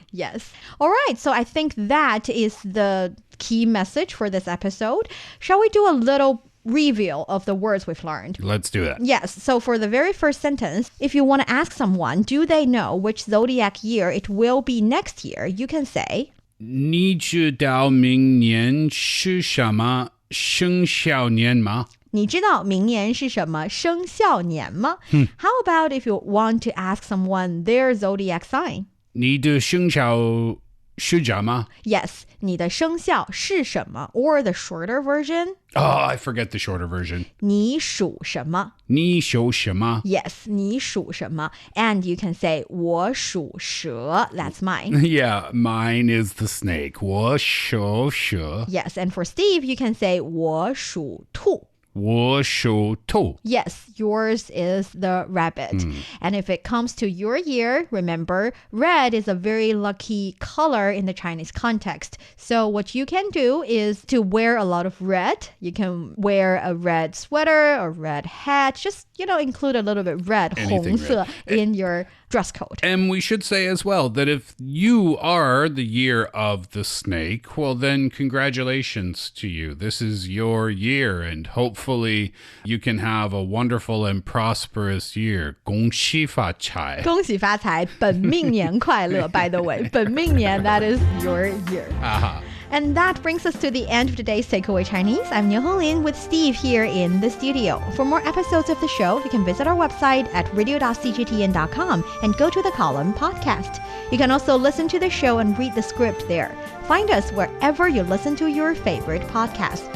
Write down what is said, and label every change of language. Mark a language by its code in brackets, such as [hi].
[en] Yes. All right. So I think that is the key message for this episode. Shall we do a little review of the words we've learned? Let's do that. Yes. So for the very first sentence, if you want to ask someone, do they know which zodiac year it will be next year? You can say, [zh] 你知道明年是什么生肖年吗？你知道明年是什么生肖年吗？ [en] How about if you want to ask someone their zodiac sign? [zh] 你的生肖是什么？ Yes, 你的生肖是什么? [en] Or the shorter version? Oh, I forget the shorter version. [zh] 你属什么? 你属什么？ Yes, 你属什么? [en] And you can say 我属蛇. That's mine. Yeah, mine is the snake. 我属蛇。 Yes, and for Steve, you can say 我属兔. [zh] 我属兔。 [en] Yes, yours is the rabbit. And if it comes to your year, remember, red is a very lucky color in the Chinese context. So what you can do is to wear a lot of red. You can wear a red sweater or red hat. Just, include a little bit red, Anything 红色, in your dress code. And we should say as well that if you are the year of the snake, well, then congratulations to you. This is your year, and hopefully you can have a wonderful and prosperous year. [zh] 恭喜发财。恭喜发财，本命年快乐, by the way. [en] 本命年, that is your year. Aha. And that brings us to the end of today's Takeaway Chinese. I'm Niu Honglin with Steve here in the studio. For more episodes of the show, you can visit our website at radio.cgtn.com and go to the column podcast. You can also listen to the show and read the script there. Find us wherever you listen to your favorite podcast.